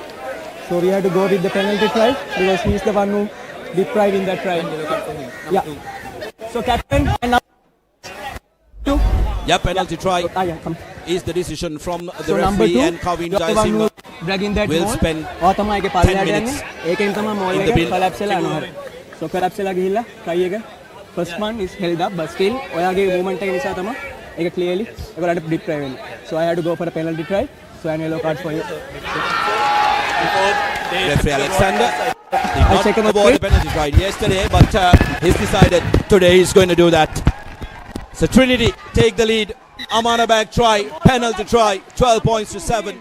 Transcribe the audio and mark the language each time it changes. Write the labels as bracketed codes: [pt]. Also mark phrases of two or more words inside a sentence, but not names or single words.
[en] So we have to go with the penalty try because he's the one who deprived in that try. Yeah. So captain and now two. Yeah, penalty try come. is the decision from the So number referee, two, and Kavin you're the one who Jayasinghe dragging that will ball. spend [si] और තමයි ඒකේ [en] 10 [si] පල්ලෙහාට [en] minutes [si] යන්නේ. ඒකෙන් තමයි මෝල් [en] in the [si] එක [en] bill. [si] collapse වෙලා යනවා. [en] So collapse [si] වෙලා ගිහිල්ලා try එක [en] first one is held up but still [si] ඔයාගේ movement එක නිසා තමයි ඒක clearly ඒගොල්ලන්ට deprive වෙන්නේ. [en] So I had to go for a penalty try. So an yellow card for you. Referee Alexander did I'll not check on the award the screen. penalty try yesterday, but he's decided today he's going to do that. So Trinity take the lead. Amana Bank try, penalty try, 12 points to 7.